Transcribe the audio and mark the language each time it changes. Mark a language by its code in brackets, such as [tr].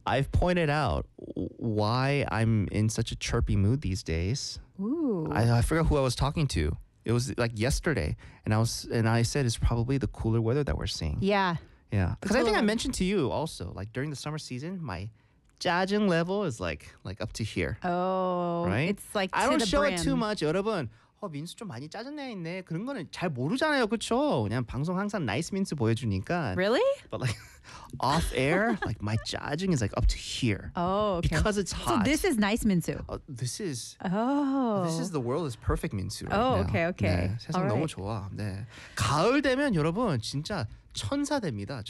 [en] I've pointed out why I'm in such a chirpy mood these days. Ooh. I forgot who I was talking to. It was like yesterday, and I said it's probably the cooler weather that we're seeing. Yeah. Yeah. Because I think I mentioned to you also, like during the summer season, my 짜증 level is like up to here. Oh. Right? It's like I don't show brim. It too much. [ko] 여러분, 민수 좀 많이 짜증내 있네. 그런 거는 잘 모르잖아요, 그쵸? 그냥 방송 항상 nice 민수 보여주니까. [en] Really? But like off air, like my 짜증 is like up to here. Oh, okay. Because it's hot. So this is nice 민수. This is the world is perfect 민수 right now. Oh, okay, okay. [ko] 네, 세상 [en] All [ko] 너무 [en] right. [ko] 좋아. 네. 가을 되면 여러분 진짜 천사 됩니다.